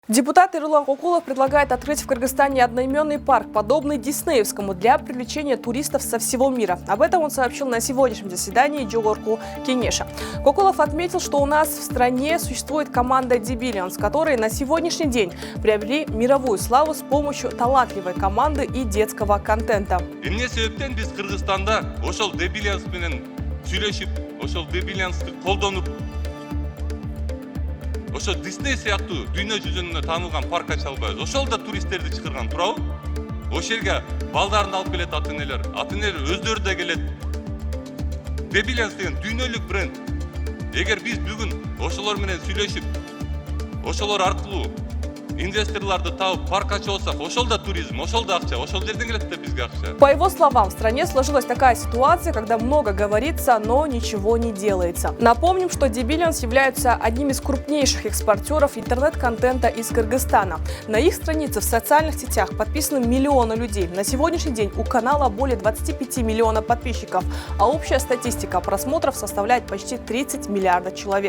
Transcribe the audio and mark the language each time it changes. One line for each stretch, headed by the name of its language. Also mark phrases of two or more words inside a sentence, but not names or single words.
Russian: Депутат Эрлан Кокулов предлагает открыть в Кыргызстане одноименный парк, подобный Диснеевскому, для привлечения туристов со всего мира. Об этом он сообщил на сегодняшнем заседании Жогорку Кенеша. Кокулов отметил, что у нас в стране существует команда D-Billions, которые на сегодняшний день приобрели мировую славу с помощью талантливой команды и детского контента.
Kyrgyz: Эмне себептен биз Кыргызстанда ошол D-Billions менен сүйлөшүп, ошол D-Billions'ты колдонуп, ошо Disney сыяктуу дүйнө жүзүнө таанылган парк ача албайбыз. Ошол да туристтерди чакырган туурабы? Ошол жерге балдарын алып келет ата-энелер өздөрү да келет. D-Billions деген дүйнөлүк бренд. Эгер биз бүгүн ошолор менен сүйлөшүп, ошолор аркылуу инвесторларды табып парк ачып алсак, ошол да туризм, ошол да акча, ошол жерден келет да бизге акча.
Russian: По его словам, в стране сложилась такая ситуация, когда много говорится, но ничего не делается. Напомним, что D-Billions являются одним из крупнейших экспортеров интернет-контента из Кыргызстана. На их странице в социальных сетях подписаны миллионы людей. На сегодняшний день у канала более 25 миллионов подписчиков, а общая статистика просмотров составляет почти 30 миллиардов человек.